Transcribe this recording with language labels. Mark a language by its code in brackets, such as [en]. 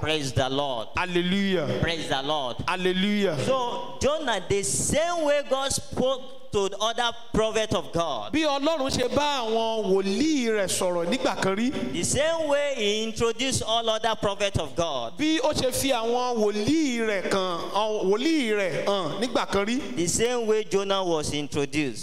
[en] Praise the Lord. Hallelujah. Praise the Lord. Hallelujah. So Jonah, the same way God spoke to the other prophet of God. [yo] Bí Ọlọ́run ṣe bá àwọn wòlíì rẹ̀ sọ̀rọ̀ nígbà kan rí. [en] The same way he introduced all other prophets of God. [yo] Bí ó ṣe fi àwọn wòlíì rẹ̀ hàn nígbà kan rí. [en] The same way Jonah was introduced.